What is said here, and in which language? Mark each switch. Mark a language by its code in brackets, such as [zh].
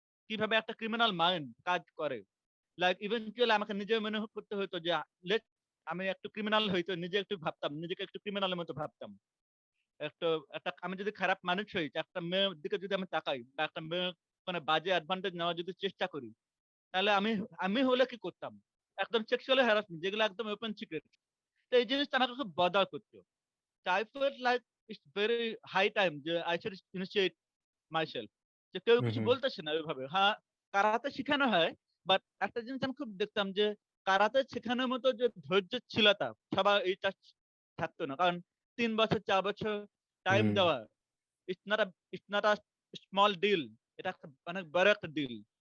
[bn] কিভাবে একটা criminal mind কাজ করে। লাইক ইভেনচুয়ালি আমাকে নিজে মনে করতে হতো যে লেট আমি একটু ক্রিমিনাল হইতো, নিজে একটু ভাবতাম, নিজেকে একটু ক্রিমিনালের মতো ভাবতাম। একটু একটা আমি যদি খারাপ মানুষ হই, একটা মেয়ের দিকে যদি আমি তাকাই, বা একটা মেয়ে মানে বাজে অ্যাডভান্টেজ নেওয়ার যদি চেষ্টা করি, তাহলে আমি আমি হলে কি করতাম? একদম সেক্সুয়ালি হ্যারাসমেন্ট, যেগুলো একদম ওপেন সিক্রেট। তো এই জিনিসটা আমাকে খুব বদার করতো। [en] I felt like it's very high time যে I should initiate myself. [bn] যে কেউ হুম কিছু হুম বলতেছে না ওইভাবে। হ্যাঁ, কারাতে শেখানো হয়, বাট একটা জিনিস আমি খুব দেখতাম যে কারাতে শেখানোর মতো যে ধৈর্যশীলতা সবার এইটা থাকতো না। কারণ 3 বছর 4 বছর টাইম হুম দেওয়া, [en] It's not a small deal. [bn] এটা একটা অনেক বড় একটা ডিল।